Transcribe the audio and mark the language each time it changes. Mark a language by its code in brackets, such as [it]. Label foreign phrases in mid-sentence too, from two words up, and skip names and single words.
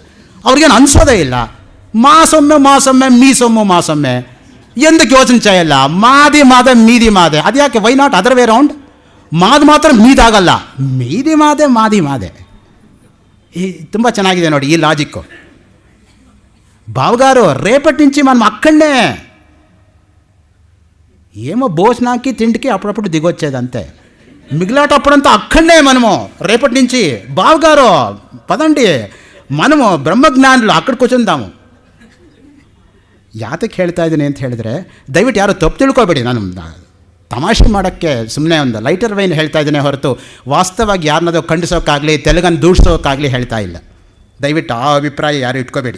[kn] ಅವ್ರಿಗೇನು ಅನಿಸೋದೇ ಇಲ್ಲ. ಮಾಸೊಮ್ಮೆ ಮೀಸೊಮ್ಮೆ ಮಾಸೊಮ್ಮೆ ಎಂದಕ್ಕೆ ಯೋಚನೆ చేయಲ್ಲ. ಮಾದಿ ಮಾದೆ ಮೀದಿ ಮಾದೆ, ಅದು ಯಾಕೆ? [en] Why not other way round? [kn] ಮಾತ್ರ ಮೀದಾಗಲ್ಲ, ಮೀದಿ ಮಾದೆ. ಈ ತುಂಬ ಚೆನ್ನಾಗಿದೆ ನೋಡಿ ಈ ಲಾಜಿಕ್ಕು. [te] బావగారు రేపటి నుంచి మనం అక్కడనే ఏమో భోజనానికి తిండికి అప్పుడప్పుడు దిగొచ్చేదంతే. మిగిలేటప్పుడంతా అక్కడనే మనము రేపటి నుంచి బావగారు పదండి మనము ಬ್ರಹ್ಮಜ್ಞಾನಿಗಳು అక్కడే కూచుందాము. [kn] ಯಾತಕ್ಕೆ ಹೇಳ್ತಾ ಇದ್ದೀನಿ ಅಂತ ಹೇಳಿದ್ರೆ, ದಯವಿಟ್ಟು ಯಾರು ತಪ್ಪು ತಿಳ್ಕೊಬೇಡಿ. ತಮಾಷೆ ಮಾಡೋಕ್ಕೆ ಸುಮ್ಮನೆ ಒಂದು [en] lighter vein [kn] ಹೇಳ್ತಾ ಇದ್ದೇನೆ ಹೊರತು ವಾಸ್ತವವಾಗಿ ಯಾರನ್ನದೋ ಖಂಡಿಸೋಕ್ಕಾಗಲಿ ತೆಲುಗನ್ನು ದೂಷಿಸೋಕ್ಕಾಗಲಿ ಹೇಳ್ತಾ ಇಲ್ಲ. ದಯವಿಟ್ಟು ಆ ಅಭಿಪ್ರಾಯ ಯಾರು ಇಟ್ಕೋಬೇಡಿ.